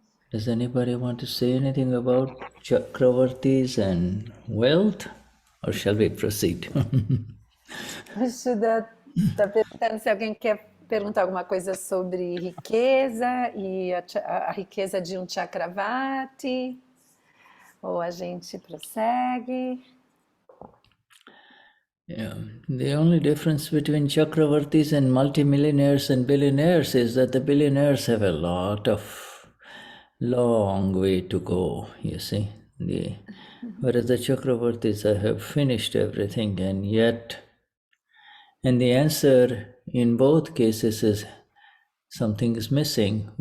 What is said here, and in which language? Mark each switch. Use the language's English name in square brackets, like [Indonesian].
[English] Does anybody want to say anything about Chakravartis and wealth? Or shall we proceed? [Portuguese] Vishuddha está perguntando se alguém quer perguntar alguma coisa sobre riqueza e a riqueza de um Chakravarti, ou a gente prossegue. [English] Yeah. The only difference between Chakravartis and multimillionaires and billionaires is that the billionaires have a lot of long way to go, you see. Whereas the Chakravartis have finished everything, and the answer in both cases is something is missing.